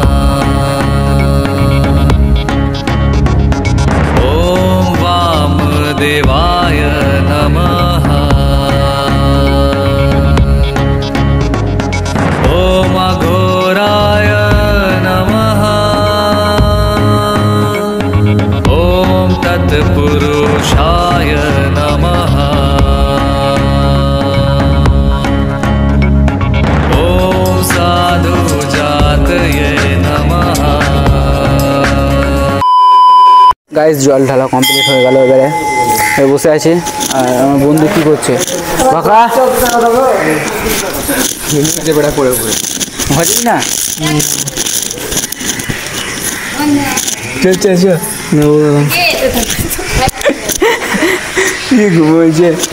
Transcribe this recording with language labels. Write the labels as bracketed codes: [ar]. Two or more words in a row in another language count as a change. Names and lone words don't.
[sa] ॐ वामदेवाय नमः। ॐ अघोराय नमः। ॐ तत्पुरुषाय नमः। [bn] গাইস জল ঢালা কমপ্লিট হয়ে গেল, এবারে বসে আছি। আর আমার বন্ধু কি করছে? কাকা বেড়া পড়ে হচ্ছে না, কি বলছে?